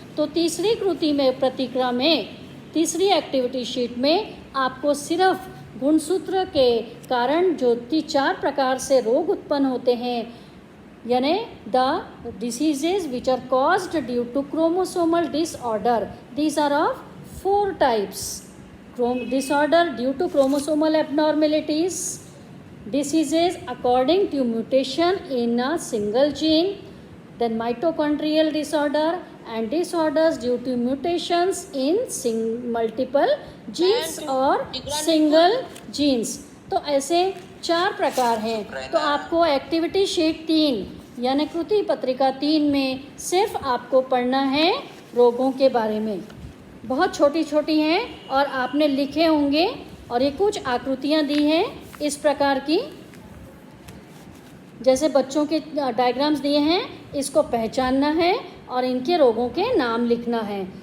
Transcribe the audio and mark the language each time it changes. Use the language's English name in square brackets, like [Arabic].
[Hindi] तो तीसरी कृति में प्रतिक्रिया में तीसरी एक्टिविटी शीट में आपको सिर्फ गुणसूत्र के कारण जो 4 प्रकार से रोग उत्पन्न होते हैं यानी [English] The diseases which are caused due to chromosomal disorder, these are of 4 types. Disorder due to chromosomal abnormalities, diseases according to mutation in a single gene, then mitochondrial disorder and disorders due to mutations in multiple genes [Hindi] और [English] single genes। [Hindi] तो ऐसे 4 प्रकार हैं। तो आपको activity sheet 3 यानी कृति पत्रिका 3 में सिर्फ आपको पढ़ना है रोगों के बारे में। बहुत छोटी छोटी हैं और आपने लिखे होंगे, और ये कुछ आकृतियाँ दी हैं इस प्रकार की, जैसे बच्चों के डायग्राम्स दिए हैं, इसको पहचानना है और इनके रोगों के नाम लिखना है।